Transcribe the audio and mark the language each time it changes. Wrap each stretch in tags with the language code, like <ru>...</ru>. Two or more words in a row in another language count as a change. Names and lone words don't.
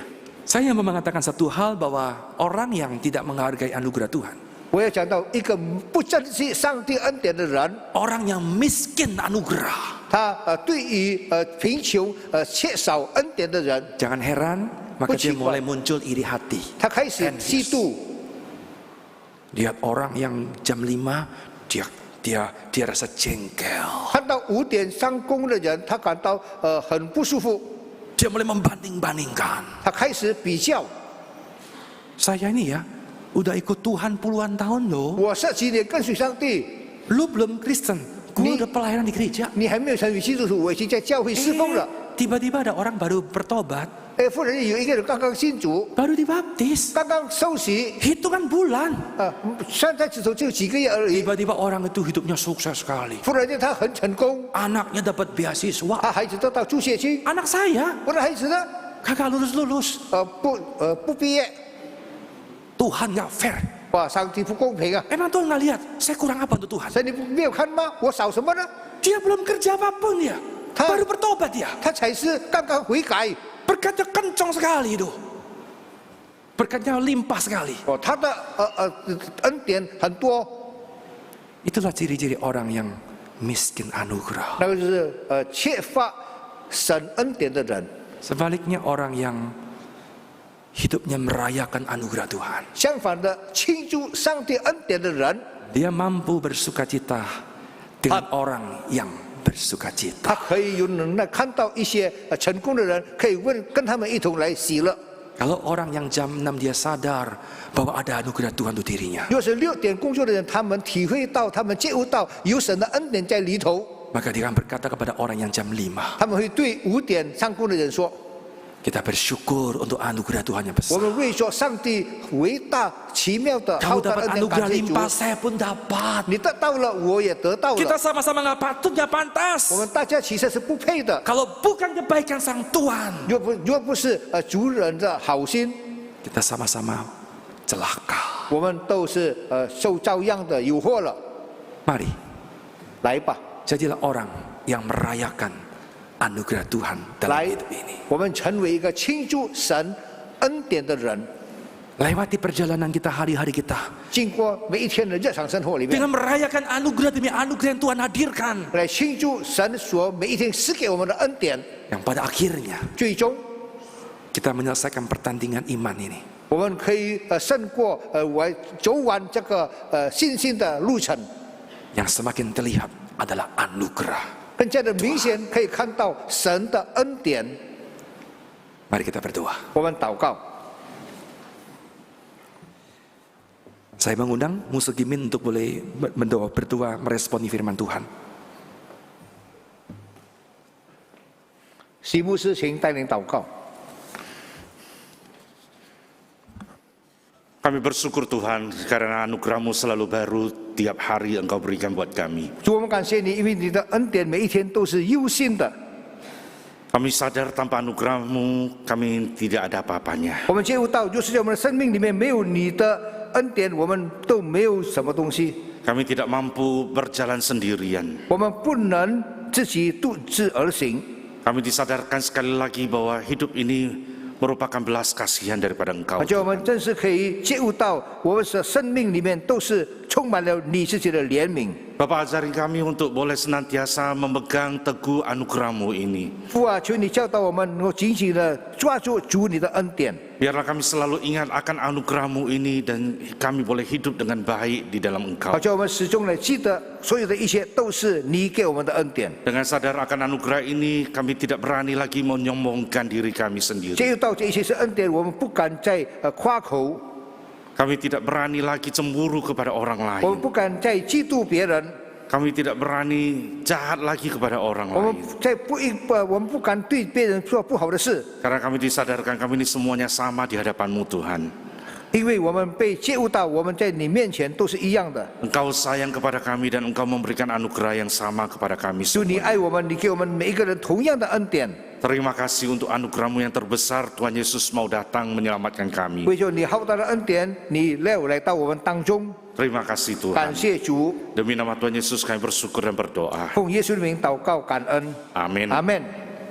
<id>Saya mau mengatakan satu hal bahwa orang yang tidak menghargai anugerah Tuhan,</id> <zh>我要讲到一个不珍惜上帝恩典的人，</zh> <id>orang yang miskin anugerah.</id> <zh>他对于贫穷缺少恩典的人，</zh> <id>Jangan heran, maka dia Bukan. mulai muncul iri hati.</id> <zh>他开始嫉妒。</zh> <id>Lihat orang yang jam 5, dia rasa jengkel.</id> <zh>看到5点上工的人，他感到很不舒服，</zh> <id>Dia mulai membanding-bandingkan.</id> <zh>他开始比较。</zh> <id>Saya ini ya, udah ikut Tuhan puluhan tahun loh.</id> <zh>我这几年跟随上帝，</zh> <id>Lu belum Kristen, gue Ni- udah pelayanan di gereja.</id> <zh>你还没有成为基督徒，我已经在教会侍奉了。</zh> <id>Tiba-tiba ada orang baru bertobat,</id> <zh>忽然有一个人刚刚信主，</zh> <id>baru dibaptis.</id> <zh>刚刚受洗，</zh> <id>Hitungan bulan.</id> <zh>现在只有几个月而已。</zh> <id>Tiba-tiba orang itu hidupnya sukses sekali.</id> <zh>忽然间他很成功，</zh> <id>Anaknya dapat beasiswa.</id> <zh>他孩子得到助学金。</zh> <id>Anak saya</id> <zh>我的孩子呢？</zh> <id>kagak lulus-lulus.</id> <zh>不毕业，</zh> <id>Tuhan nggak fair.</id> <zh>哇，上帝不公平啊！</zh> <id>Emang Tuhan nggak lihat saya kurang apa untuk Tuhan?</id> <zh>所以你没有看吗？我少什么呢？</zh> <id>Dia belum kerja apapun ya, Ta- baru bertobat dia.</id> <zh>他才是刚刚悔改。</zh> <id>Berkatnya kencang sekali itu, berkatnya limpah sekali.</id> <zh>哦，他的恩典很多，</zh> <id>Itulah ciri-ciri orang yang miskin anugerah.</id> <zh>那个就是缺乏神恩典的人。</zh> <id>Sebaliknya orang yang hidupnya merayakan anugerah Tuhan,</id> <zh>相反的，庆祝上帝恩典的人，</zh> <id>dia mampu bersukacita dengan orang yang bersukacita.</id> <zh>他可以有能耐看到一些成功的人，可以跟他们一同来喜乐。</zh> <id>Kalau orang yang jam 6 dia sadar bahwa ada anugerah Tuhan untuk dirinya,</id> <zh>若是6点工作的人，他们体会到，他们觉悟到有神的恩典在里头，</zh> <id>maka dia akan berkata kepada orang yang jam 5,</id> <zh>他们会对5点上工的人说：</zh> <id>kita bersyukur untuk anugerah Tuhan yang</id> <zh>我</zh> <id>besar.</id> <zh>们为说上帝伟大奇妙的</zh> <id>Kamu</id> <zh>浩大</zh> <id>dapat</id> <zh>恩典</zh> <id>anugerah</id> <zh>感谢主。</zh> <id>limpah, saya pun dapat.</id> <zh>你得到了，我也得到</zh> <id>Kita</id> <zh>了，</zh> <id>sama-sama nggak patut, nggak pantas.</id> <zh>我们大家其实是不配的。</zh> <id>Kalau bukan kebaikan sang Tuhan,</id> <zh>若不是主人的好心，</zh> <id>kita sama-sama celaka.</id> <zh>我们都是受照样的诱惑了。</zh> <id>Mari,</id> <zh>来吧，</zh> <id>jadilah orang yang merayakan anugerah Tuhan dalam</id> <zh>来</zh> <id>hidup ini.</id> <zh>我们成为一个庆祝神恩典的人，</zh> <id>Lewati perjalanan kita hari-hari kita</id> <zh>经过每一天的日常生活里面，</zh> <id>dengan merayakan anugerah demi anugerah yang Tuhan hadirkan,</id> <zh>来庆祝神所每一天赐给我们的恩典。</zh> <id>yang pada akhirnya</id> <zh>最终，</zh> <id>kita menyelesaikan pertandingan iman ini</id> <zh>我们可以胜过走完这个信心的路程，</zh> <id>yang semakin terlihat adalah anugerah.</id> <zh>更加的明显可以看到神的恩典。</zh> <id>Mari kita berdoa.</id> <zh>我们祷告。</zh> <id>Saya mengundang Musuh Gimin untuk boleh berdoa meresponi firman Tuhan.</id> <zh>席牧师，请带领祷告。</zh> <id>Kami bersyukur Tuhan karena anugerah-Mu selalu baru tiap hari Engkau berikan buat kami.</id> <zh>主，我们感谢你，因为你的恩典每一天都是优先的。</zh> <id>Kami sadar tanpa anugerah-Mu kami tidak ada apa-apanya.</id> <zh>我们觉悟到，就是在我们的生命里面没有你的恩典，我们都没有什么东西。</zh> <id>Kami tidak mampu berjalan sendirian.</id> <zh>我们不能自己独自而行。</zh> <id>Kami disadarkan sekali lagi bahwa hidup ini merupakan belas kasihan daripada Engkau.</id> <zh>而且我们真是可以觉悟到，我们的生命里面都是充满了你自己的怜悯。</zh> <id>Bapa, ajari kami untuk boleh senantiasa memegang teguh anugerah-Mu ini.</id> <zh>父啊，求你教导我们能够紧紧的抓住主你的恩典。</zh> <id>Biarlah kami selalu ingat akan anugerah-Mu ini dan kami boleh hidup dengan baik di dalam</id> <zh>好</zh> <id>Engkau.</id> <zh>叫我们始终来记得，所有的一切都是你给我们的恩典。</zh> <id>Dengan sadar akan anugerah ini, kami tidak berani lagi menyombongkan diri kami sendiri.</id> <zh>接触到这一切是恩典，我们不敢再夸口，</zh> <id>Kami tidak berani lagi cemburu kepada orang</id> <zh>我们</zh> <id>lain.</id> <zh>不敢再嫉妒别人，</zh> <id>Kami tidak berani jahat lagi kepada orang</id> <zh>我们</zh> <id>lain.</id> <zh>我们不敢对别人做不好的事，</zh> <id>Karena kami disadarkan kami ini semuanya sama di hadapan-Mu Tuhan.</id> <zh>因为我们被接悟到，我们在你面前都是一样的。</zh> <id>Engkau sayang kepada kami dan Engkau memberikan anugerah yang sama kepada kami</id> <zh>主，你</zh> <id>semua.</id> <zh>爱我们，你给我们每一个人同样的恩典。</zh> <id>Terima kasih untuk anugerah-Mu yang terbesar. Tuhan Yesus mau datang menyelamatkan kami.</id> <zh>为着你浩大的恩典，你来到我们当中，</zh> <id>Terima kasih</id> <zh>感</zh> <id>Tuhan.</id> <zh>谢主，</zh> <id>Demi nama Tuhan Yesus kami bersyukur dan berdoa.</id> <zh>奉耶稣的名祷告，感恩，</zh> <id>Amin.</id> <zh>阿门。</zh>